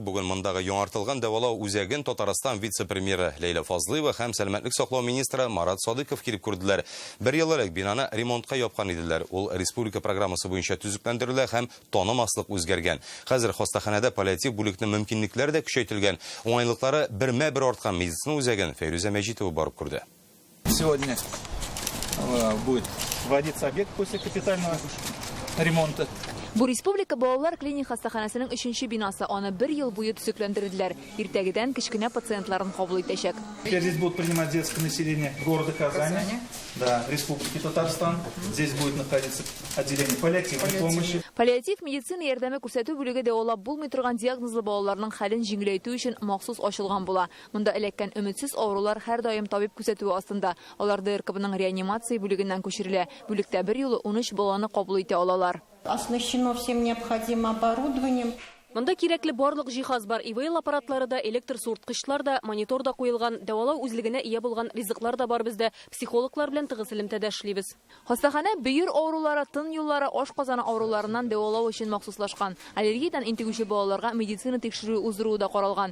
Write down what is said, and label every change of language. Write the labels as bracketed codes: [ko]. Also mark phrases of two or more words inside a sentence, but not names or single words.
[tt] Бүген мондагы яңартылган дәвалау үзәген Татарстан вице-премьеры Лейла Фазлыева һәм сәламәтлек саклау министры Марат Садыков килеп күрделәр. Бер ел элек бинаны ремонтка япкан иделәр. Ул республика программасы буенча төзекләндерелә һәм танымаслык үзгәргән. Хәзер хастаханәдә паллиатив бүлекнең мөмкинлекләре дә күчәйтелгән. Уңайлыклары бермә-бер арткан медицина үзәген Фәйрүзә Мәҗитова барып күрде. [ru] Сегодня будет вводиться объект после капитального ремонта. [tt] Бу республика балалар клиник хастаханәсенең 3нче бинасы. Аны 1 ел буе төзекләндерделәр. Иртәгедән кечкенә пациентларын кабул итәчәк. [ru] Здесь будет принимать детское население города Казани, да, Республики Татарстан. Здесь будет находиться отделение паллиативной помощи. [tt] Паллиатив медицина ярдәме күрсәтү бүлеге дәвалап булмый торган диагнозлы балаларның хәлен җиңеләйтү өчен махсус ачылган була. Монда эләккән өметсез авырулар һәр даим табиб күрсәтүе астында. Алар ДРКБның реанимация бүлегеннән күчерелә. Бүлектә 1 юлы 13 баланы кабул итә алалар. [ru] Оснащено всем необходимым оборудованием. [tt] Монда кирәкле барлык җиһаз бар. ИВЛ аппаратлары да, электр суырткычлар да, монитор да куелган, дәвалау үзлегенә ия булган ризыклар да бар бездә. Психологлар белән тыгыз элемтәдә эшлибез. Хастаханә бөер авырулары, тын юллары, ашказаны авыруларыннан дәвалау өчен махсуслашкан. Аллергиядан интегүче балаларга медицина тикшерү уздыру да каралган.